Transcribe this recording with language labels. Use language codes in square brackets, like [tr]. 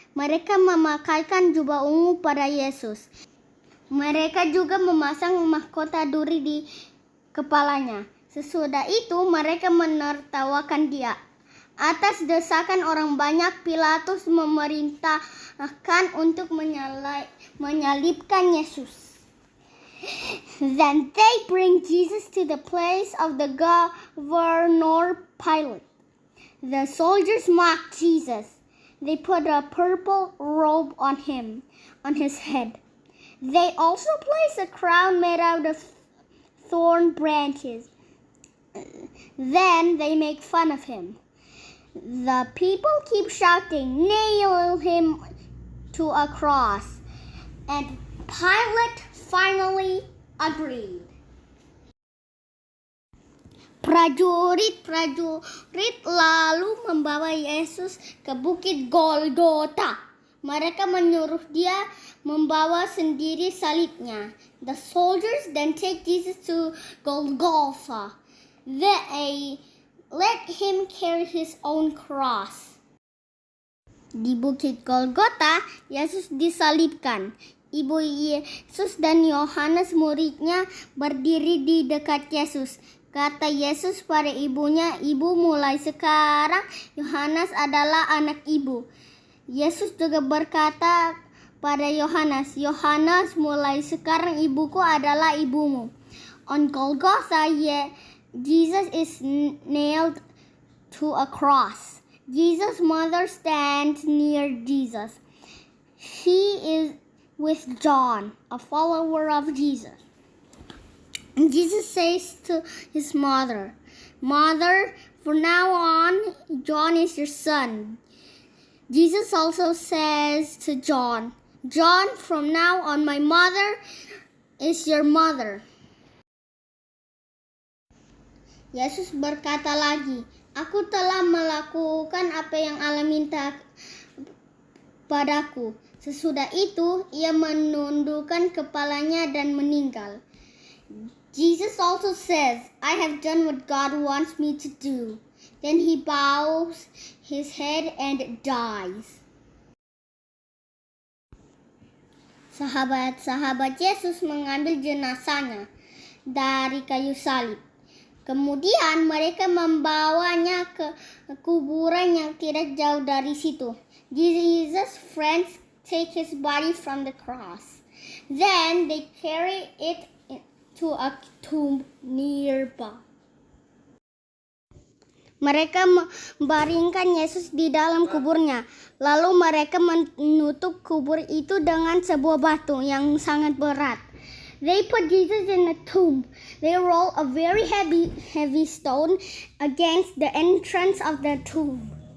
[id] Mereka memakaikan jubah ungu pada Yesus. Mereka juga memasang mahkota duri di kepalanya. Sesudah itu mereka menertawakan dia. Atas desakan orang banyak, Pilatus memerintahkan untuk menyalibkan Yesus. [en] Then they bring Jesus to the place of the governor Pilate. The soldiers mock Jesus. They put a purple robe on him, on his head. They also place a crown made out of thorn branches. Then they make fun of him. The people keep shouting, "Nail him to a cross." And Pilate finally agreed. [id] Prajurit lalu membawa Yesus ke Bukit Golgota. Mereka menyuruh dia membawa sendiri salibnya. [en] The soldiers then take Jesus to Golgotha. They let him carry his own cross. [id] Di Bukit Golgota, Yesus disalibkan. Ibu Yesus dan Yohanes muridnya berdiri di dekat Yesus. Kata Yesus pada ibunya, "Ibu, mulai sekarang Yohanes adalah anak ibu." Yesus juga berkata pada Yohanes, "Yohanes, mulai sekarang ibuku adalah ibumu." [en] On Golgotha, Jesus is nailed to a cross. Jesus' mother stands near Jesus. She is with John, a follower of Jesus. And Jesus says to his mother, Mother, from now on, John is your son. Jesus also says to John, John, from now on, my mother is your mother. [id] Yesus berkata lagi, aku telah melakukan apa yang Allah minta padaku. Sesudah itu, ia menundukkan kepalanya dan meninggal. [en] Jesus also says, I have done what God wants me to do. Then he bows his head and dies. [id] Sahabat-sahabat Yesus mengambil jenazahnya dari kayu salib. Kemudian mereka membawanya ke kuburan yang tidak jauh dari situ. [en] Jesus' friends take his body from the cross. Then they carry it to a tomb nearby. [id] Mereka membaringkan Yesus di dalam kuburnya. Lalu mereka menutup kubur itu dengan sebuah batu yang sangat berat. [en] They put Jesus in a tomb. They roll a very heavy stone against the entrance of the tomb.